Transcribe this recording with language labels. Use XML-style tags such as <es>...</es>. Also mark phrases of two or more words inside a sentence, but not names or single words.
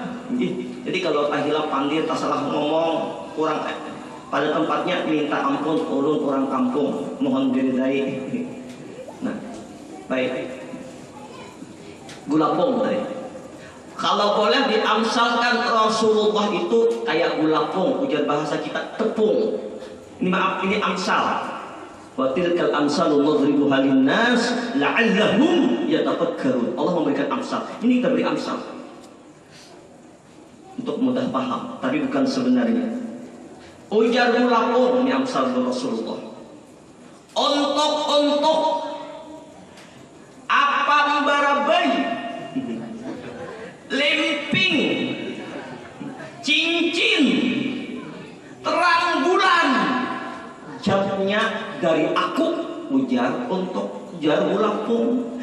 <bjn>Jadi kalau tak hilaf pandir, tak salah ngomong, kurang pada tempatnya minta ampun, ulun orang kampung, mohon diridai. Nah, baik. Gulapong tadi. Kalau boleh diamsalkan Rasulullah itu kayak gulapong, ujar bahasa kita tepung. Ini maaf, ini amsal.</bjn> <ar>وتلك الأمثال نضربها للناس لعلهم يتفكرون.</ar> <id>Allah memberikan amsal. Ini kita beri amsal untuk mudah paham, tapi bukan sebenarnya.</id> <bjn>Ujar gulapong ini amsal Rasulullah. Ontok-ontok apa barabai, lemping, cincin, terang bulan, jamnya dari aku, ujar untuk jar gulapong.</bjn>